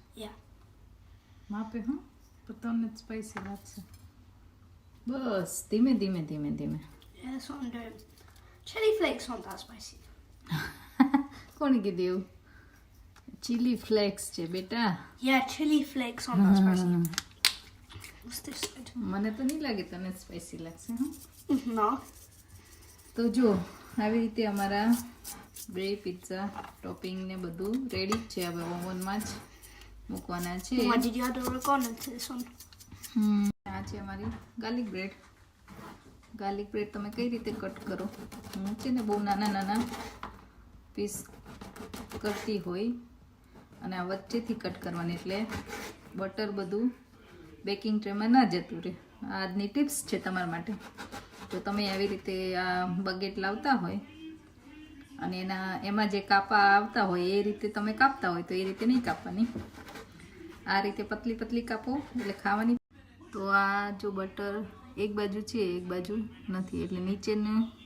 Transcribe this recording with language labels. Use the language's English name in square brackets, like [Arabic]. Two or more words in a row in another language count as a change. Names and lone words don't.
[English] Yeah. [Gujarati] માપે હા તો તમને સ્પાઈસી લાગશે બસ ધીમે ધીમે ધીમે ધીમે [English] Yeah, that's what I'm doing. Chili flakes aren't that spicy. [Gujarati] કોણે કીધું એવું [English] chili flakes [Gujarati] છે બેટા [English] Yeah, chili flakes aren't that spicy. What's this side? [Gujarati] મને તો નહીં લાગે તને સ્પાઈસી લાગશે હા [English] No. [Gujarati] તો જો આવી રીતે અમારા બે [English] pizza topping [Gujarati] ને બધું રેડી જ છે હવે ઓવનમાં જ મૂકવાના છે [English] Why did you add oregano to this one? [Gujarati] આ છે અમારી [English] garlic bread [Gujarati] તમે કઈ રીતે કટ કરો હું છે ને બહુ નાના નાના પીસ કરતી હોય અને આ વચ્ચેથી કટ કરવાની એટલે બટર બધું [English] baking trayમાં [Gujarati] ના જતું રહે આ આજની ટિપ્સ છે તમારા માટે તો તમે આવી રીતે આ બકેટ લાવતા હોય અને એમાં જે કાપા આવતા હોય એ રીતે તમે કાપતા હોય તો એ રીતે નહીં કાપવાની આ રીતે પતલી પતલી કાપો એટલે ખાવાની તો આ જો બટર એક બાજુ છે એક બાજુ નથી એટલે નીચેનું